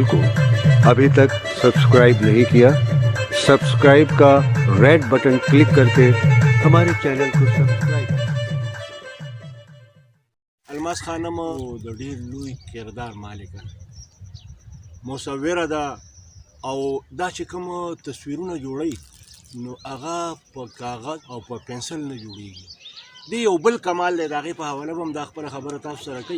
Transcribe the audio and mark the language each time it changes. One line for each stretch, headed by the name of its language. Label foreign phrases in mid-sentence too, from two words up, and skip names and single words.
Hindi: को अभी तक सब्सक्राइब नहीं किया, सब्सक्राइब का रेड बटन क्लिक करके हमारे चैनल को सब्सक्राइब.
Pashto: الماس خانم د ډېر لوی کردار مالکه مصوره ده او دا چې کوم تصویرونه جوړوي نو هغه په کاغذ او په پنسل نه جوړیږي. دی یو بل کمال دی. د هغې په حواله به هم دا خپله خبره تاسو سره کوي.